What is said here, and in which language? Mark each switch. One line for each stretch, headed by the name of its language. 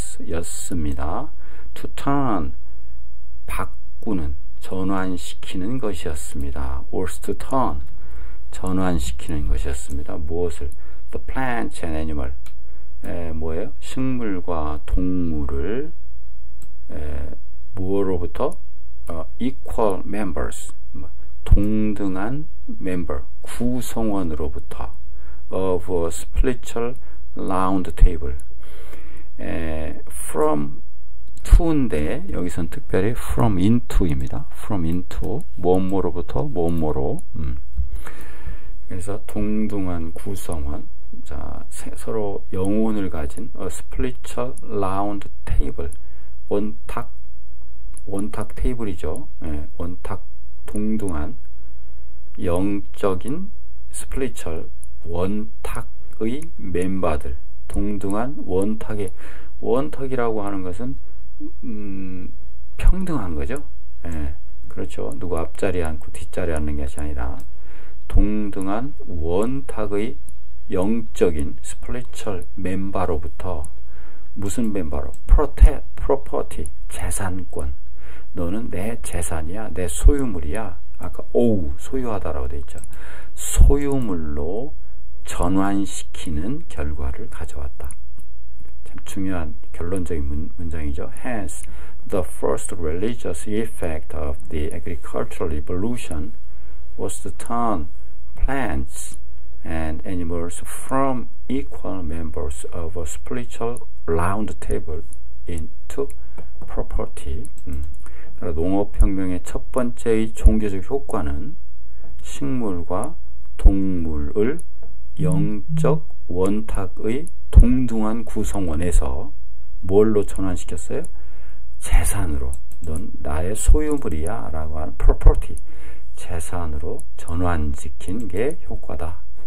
Korean: 였습니다.
English: To turn
Korean: 바꾸는 전환시키는 것이었습니다.
English: was to turn
Korean: 전환시키는 것이었습니다. 무엇을?
English: The plants and animal
Korean: 뭐예요? 식물과 동물을 무엇으로부터?
English: equal members 동등한 member 구성원으로부터 of a spiritual round table from to인데
Korean: 여기선 특별히
English: from into입니다.
Korean: from into 뭐뭐로부터 뭐뭐로 그래서 동등한 구성원 자 서로 영혼을 가진
English: a spiritual round table
Korean: 원탁 테이블이죠. 원탁 동등한 영적인 spiritual 원탁의 멤버들 동등한 원탁이라고 하는 것은 평등한 거죠. 그렇죠. 누구 앞자리에 앉고 뒷자리에 앉는 것이 아니라 동등한 원탁의 영적인 spiritual 멤버로부터 무슨 멤버로? property 재산권 너는 내 재산이야 내 소유물이야 아까 소유하다라고 되어 있죠. 소유물로 전환시키는 결과를 가져왔다. 참 중요한 결론적인 문장이죠.
English: Hence, the first religious effect of the agricultural revolution was to turn plants and animals from equal members of a spiritual round table into property.
Korean: 농업혁명의 첫 번째의 종교적 효과는 식물과 동물을 영적 원탁의 동등한 구성원에서 뭘로 전환시켰어요? 재산으로 넌 나의 소유물이야 라고 하는 property 재산으로 전환시킨 게 효과다.